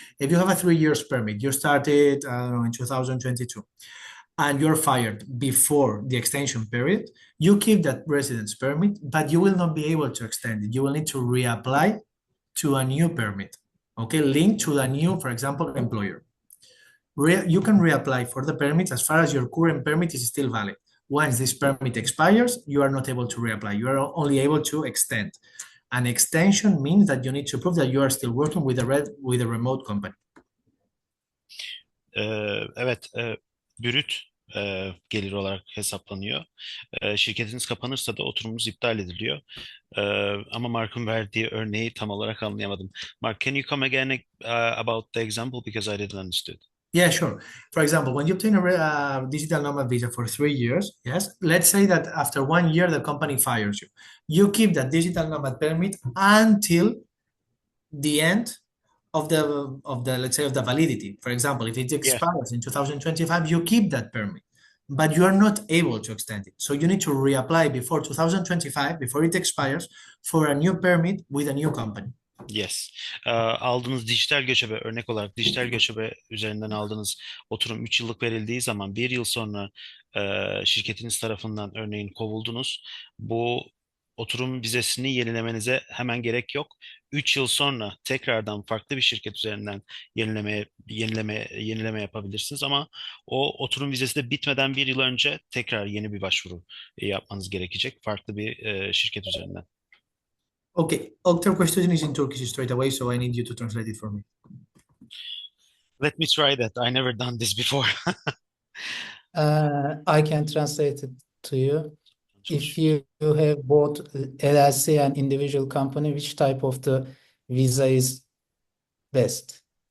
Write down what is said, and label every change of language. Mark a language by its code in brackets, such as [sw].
[en] If you have a 3 years permit, you started in 2022, and you're fired before the extension period, you keep that residence permit, but you will not be able to extend it. You will need to reapply to a new permit, okay, linked to the new, for example, employer. You can reapply for the permit as far as your current permit is still valid. Once this permit expires, you are not able to reapply. You are only able to extend. An extension means that you need to prove that you are still working with a remote company. [tr] Evet, brüt gelir olarak hesaplanıyor. Şirketiniz kapanırsa da oturumumuz iptal ediliyor. Ama Mark'ın verdiği örneği tam olarak anlayamadım. [en] Mark, can you come again about the example because I didn't understand. Yeah, sure. For example, when you obtain a digital nomad visa for 3 years, yes, let's say that after 1 year the company fires you. You keep that digital nomad permit until the end of the let's say of the validity. For example, if it Yeah. expires in 2025, you keep that permit, but you are not able to extend it. So you need to reapply before 2025, before it expires, for a new permit with a new company. Yes. [tr] Aldığınız dijital göçebe, örnek olarak dijital göçebe üzerinden aldığınız oturum 3 yıllık verildiği zaman 1 yıl sonra şirketiniz tarafından örneğin kovuldunuz. Bu oturum vizesini yenilemenize hemen gerek yok. 3 yıl sonra tekrardan farklı bir şirket üzerinden yenileme yapabilirsiniz ama o oturum vizesi de bitmeden 1 yıl önce tekrar yeni bir başvuru yapmanız gerekecek farklı bir şirket üzerinden. [en] Okay, other question is in Turkish straight away, so I need you to translate it for me. Let me try that. I never done this before. I can translate it to you. If you have both LLC and individual company, which type of the visa is best?